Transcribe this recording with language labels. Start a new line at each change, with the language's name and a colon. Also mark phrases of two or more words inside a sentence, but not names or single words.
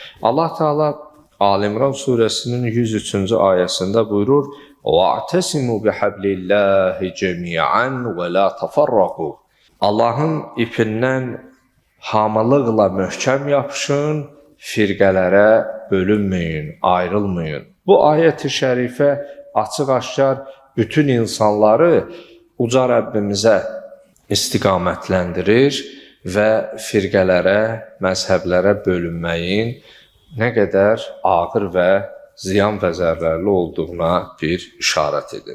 Azerbaijani: Allah Teala Ali-İmran suresinin 103. ayəsində buyurur:
Arabic: وَاَعْتَسِمُوا بِحَبْلِ اللّٰهِ جَمِيعًا وَلَا تَفَرَّقُوا.
Azerbaijani: Allahın ipindən hamılıqla möhkəm yapışın, firqələrə bölünməyin, ayrılmayın. Bu ayət-i şərifə açıq-aşkar bütün insanları uca Rəbbimizə istiqamətləndirir və firqələrə, məzhəblərə bölünməyin nə qədər ağır və ziyan və zərərli olduğuna bir işarət edir.